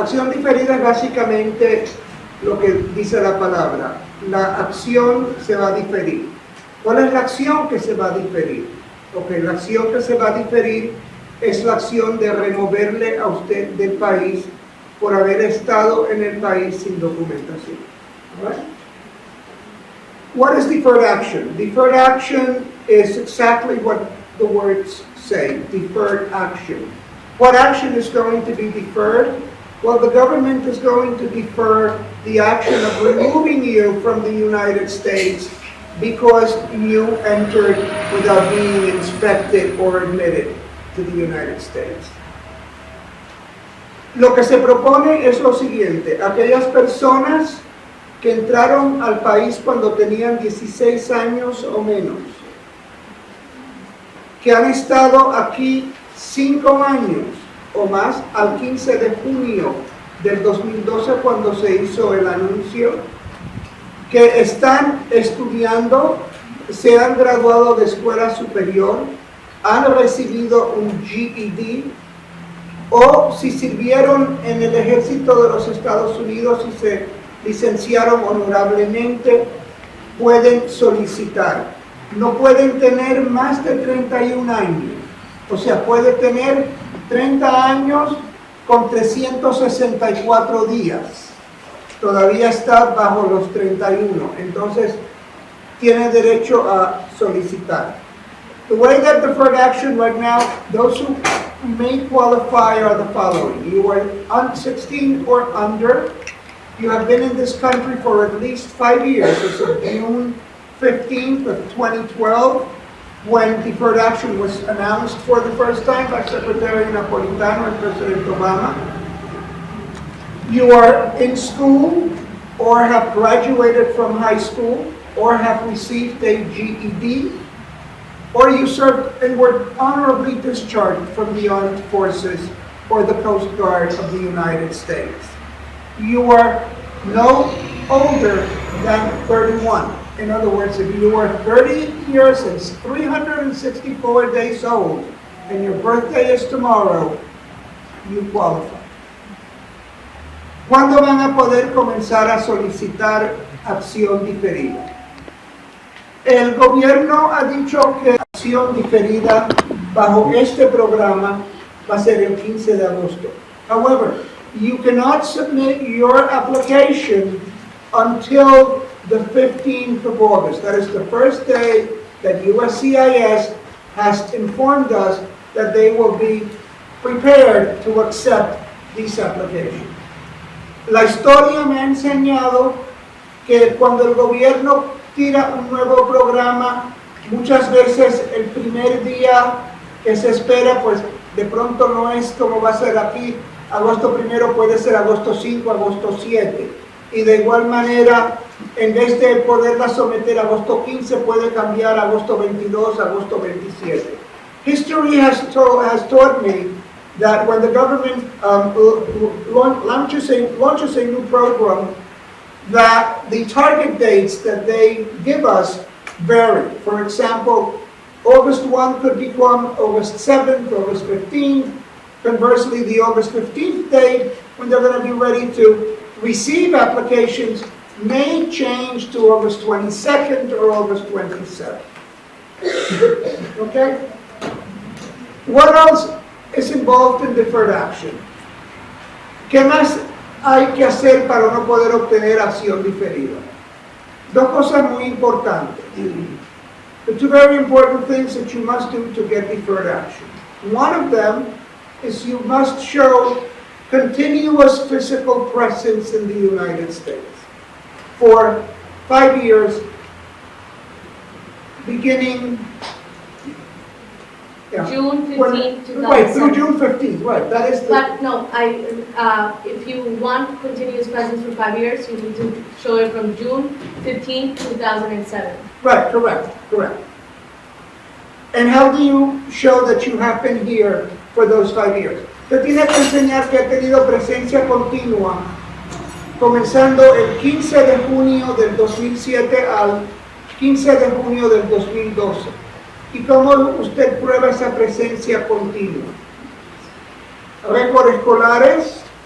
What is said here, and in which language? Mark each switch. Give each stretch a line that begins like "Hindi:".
Spanish: Acción diferida es básicamente lo que dice la palabra. La acción se va a diferir. ¿Cuál es la acción que se va a diferir? Ok, la acción que se va a diferir es la acción de removerle a usted del país por haber estado en el país sin documentación.
English: Right? What is deferred action? Deferred action is exactly what the words say, deferred action. What action is going to be deferred? Well, the government is going to defer the action of removing you from the United States because you entered without being inspected or admitted to the United States.
Spanish: Lo que se propone es lo siguiente: aquellas personas que entraron al país cuando tenían 16 años o menos, que han estado aquí 5 años o más al 15 de junio del 2012 cuando se hizo el anuncio, que están estudiando, se han graduado de escuela superior, han recibido un GED, o si sirvieron en el ejército de los Estados Unidos y se licenciaron honorablemente, pueden solicitar. No pueden tener más de 31 años, o sea, puede tener 30 años con 364 días. Todavía está bajo los 31, entonces tiene derecho a solicitar.
English: The way that deferred action right now, those who may qualify are the following. You are 16 or under. You have been in this country for at least 5 years. As of June 15th of 2012, when deferred action was announced for the first time by Secretary Napolitano and President Obama. You are in school or have graduated from high school or have received a GED, or you served and were honorably discharged from the armed forces or the Coast Guard of the United States. You are no older than 31. In other words, if you are 30 years and 364 days old and your birthday is tomorrow, you qualify.
Spanish: ¿Cuándo van a poder comenzar a solicitar acción diferida? El gobierno ha dicho que acción diferida bajo este programa va a ser el 15 de agosto.
English: However, you cannot submit your application until the 15th of August. That is the first day that USCIS has informed us that they will be prepared to accept these applications.
Spanish: La historia me ha enseñado que cuando el gobierno tira un nuevo programa, muchas veces el primer día que se espera, pues de pronto no es como va a ser aquí, agosto 1 puede ser agosto 5, agosto 7, y de igual manera, en vez de poderla someter agosto 15, puede cambiar agosto 22, agosto 27.
English: History has taught me that when the government launches a new program, that the target dates that they give us vary. For example, August 1 could become August 7th, August 15th. Conversely, the August 15th date, when they're going to be ready to receive applications, may change to August 22nd or August 27th. Okay? What else is involved in deferred action?
Spanish: ¿Qué más hay que hacer para no poder obtener acción diferida? Dos cosas muy importantes.
English: The two very important things that you must do to get deferred action. One of them is you must show continuous physical presence in the United States for 5 years, beginning June 15, 2007. Right, through June 15th, right, that is the... But no, if you want continuous presence for 5 years, you need to show it from June 15, 2007. Right, correct. And how do you show that you have been here for those 5 years?
Spanish: Te tiene que enseñar que ha tenido presencia continua, comenzando el 15 de junio del 2007 al 15 de junio del 2012. ¿Y cómo usted prueba esa presencia continua? Récords escolares.